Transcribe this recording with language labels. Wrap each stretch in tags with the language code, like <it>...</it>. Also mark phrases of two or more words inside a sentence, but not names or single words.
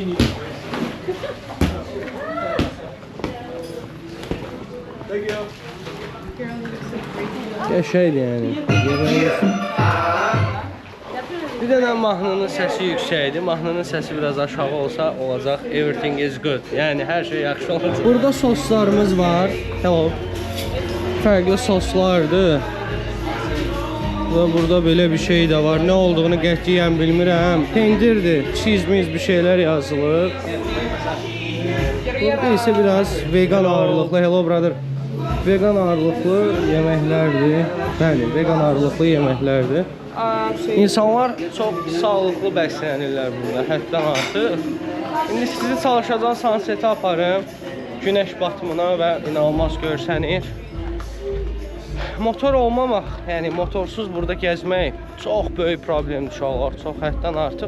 <az>Qəşəngdir yəni. Bir dənə mahnının səsi yüksəkdir. Mahnının səsi biraz aşağı olsa olacaq.</az> <en>Everything is good.</en> <az>Yəni hər şey yaxşı olacaq. Burada soslarımız var. Hello. Fərqli soslardır. Və burada belə bir şey də var. Nə olduğunu qətiyyən bilmirəm. Pendirdir. Cheese bir şeylər yazılıb. Burada isə biraz vegan ağırlıqlı.</az> <en>Hello brother.</en> <az>Vegan ağırlıqlı yeməklərdir. Bəli, vegan ağırlıqlı yeməklərdir. İnsanlar çox sağlıqlı bəslənirlər burada, həddən artıq. İndi sizi çalışacağım sunsetə aparım. Günəş batımına və inanılmaz görsənir. Motor olmamaq, yəni motorsuz burada gəzmək çox böyük problemdir uşaqlar, çox həddən artıq.</az>